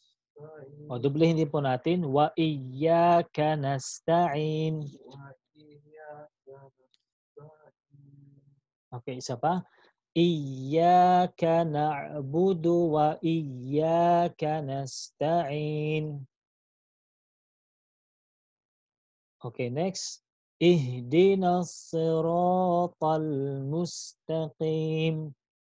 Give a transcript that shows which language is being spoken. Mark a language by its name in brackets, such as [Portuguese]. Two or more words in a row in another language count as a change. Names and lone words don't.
[Filipino] O, dublehin din po natin. [Arabic] وإياك نستعين. [Filipino] Okay, isa pa. [Arabic] إياك نعبد وإياك نستعين. [English] Okay, next. [Arabic] اهدنا الصراط المستقيم.